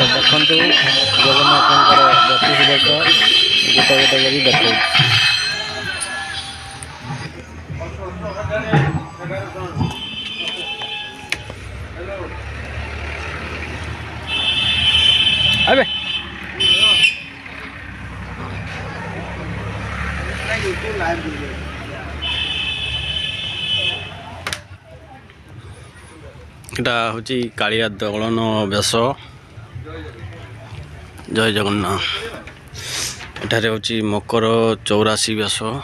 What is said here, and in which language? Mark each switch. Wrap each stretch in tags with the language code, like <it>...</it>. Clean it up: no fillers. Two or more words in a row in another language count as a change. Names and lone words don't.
<or>ଦେଖନ୍ତୁ ଜଗନ୍ନାଥଙ୍କର 32 ବର୍ଷ ଗୋଟେ ଗୋଟେ କରି ଦେଖାଉଛି।</or> <bn>अबे এটা হচ্ছে কালিয়া দোলন বেশ। জয় জগন্নাথ। এটারে হচ্ছে মকর 84 বেশ।</bn>